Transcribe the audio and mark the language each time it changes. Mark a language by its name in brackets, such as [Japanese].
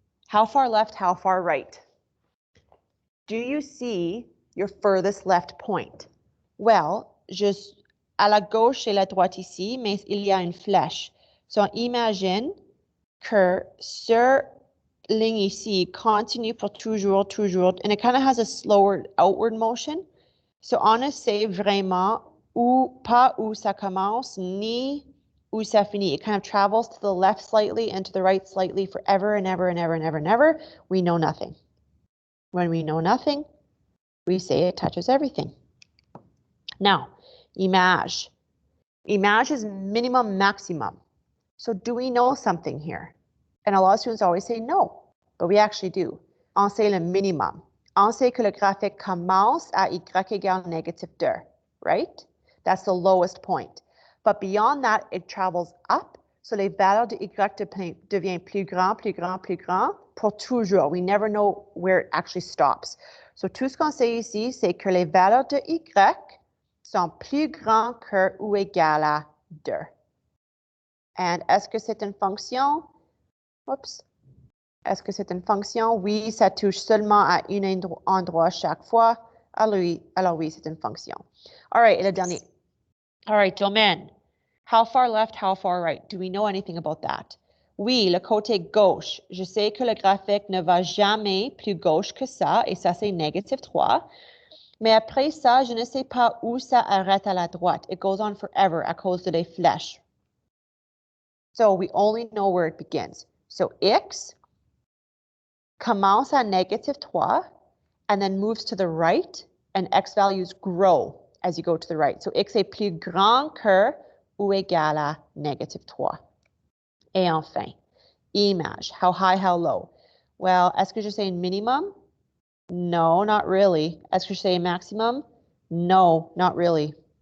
[English] How far left, how far right? Do you see your furthest left point? [French] Well, juste à la gauche et la droite ici, mais il y a une flèche. So, imagine que ce ligne ici continue pour toujours, [English] and it kind of has a slower outward motion. [French] So, on ne sait vraiment pas où ça commence, ni où ça finit. [English] It kind of travels to the left slightly and to the right slightly forever and ever and ever and ever and ever. We know nothing. When we know nothing, we say it touches everything. Now, image. Image is minimum, maximum. So do we know something here? And a lot of students always say no, but we actually do. [French] On sait le minimum. On sait que le graphique commence à y égale négative 2, right? [English] That's the lowest point. But beyond that, it travels up. [French] So les valeurs de y deviennent plus grand pour toujours. [English] We never know where it actually stops. [French] So tout ce qu'on sait ici, c'est que les valeurs de y sont plus grands que ou égales à 2. And est-ce que c'est une fonction? Oups. Est-ce que c'est une fonction? Oui, ça touche seulement à un endroit chaque fois. Alors oui, c'est une fonction. [English] All right, [French] et le dernier. [English] All right, domaine. How far left, how far right? Do we know anything about that? [French] Oui, le côté gauche. Je sais que le graphique ne va jamais plus gauche que ça, et ça, c'est négative 3. Mais après ça, je ne sais pas où ça arrête à la droite. [English] It goes on forever [French] à cause de les flèches. [English] So we only know where it begins. So [French] X commence à négative 3 [English] and then moves to the right, and X values grow as you go to the right. [French] So X est plus grand que ou égal à négative 3. Et enfin, image. [English] How high, how low? [French] Well, est-ce que je sais un minimum? [English] No, not really. [French] Est-ce que je sais un maximum? [English] No, not really.